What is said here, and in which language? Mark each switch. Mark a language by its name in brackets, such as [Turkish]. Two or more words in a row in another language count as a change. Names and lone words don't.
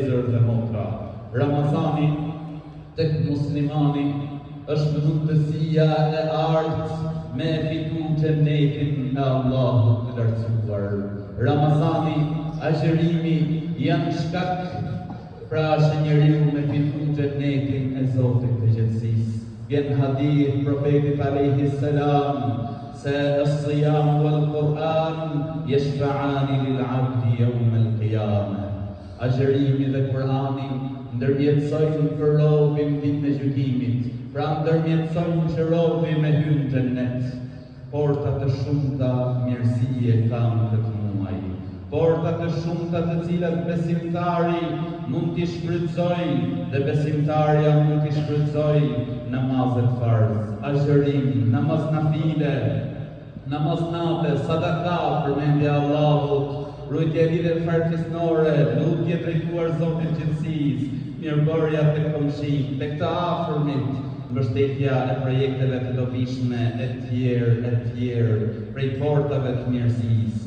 [Albanian] vëllezër dhe motra, Ramazani tek muslimani është mundësia e artë me fitu xhenetin e Allahut të lartësuar. Ramazani, agjërimi janë shkak pra që njeriu me fitu xhenetin e Zotit të gjithësisë. Vjen hadith profetit [Arabic] عليه السلام se الصيام والقرآن يشفعان للعبد يوم القيامة. [Albanian] Agjërimi dhe Kurani ndërmjetësojnë për robin ditën e gjykimit. Pra ndërmjetësojnë që robi me hyn në xhenet. Porta të shumta mirësie kanë këtë muaj. Porta të shumta të cilat besimtari mund t'i shfrytëzojë dhe besimtarja mund t'i shfrytëzojë namazet farz, agjërim, namaz nafile, namaz nate, sadaka, përmendja e Allahut, rujtje lidhje farkisnore, lutje drejtuar Zotit gjithësisë, mirëbërja tek komshit, tek të afërmit, mbështetja e projekteve të dobishme e tjerë, prej portave të mirësisë.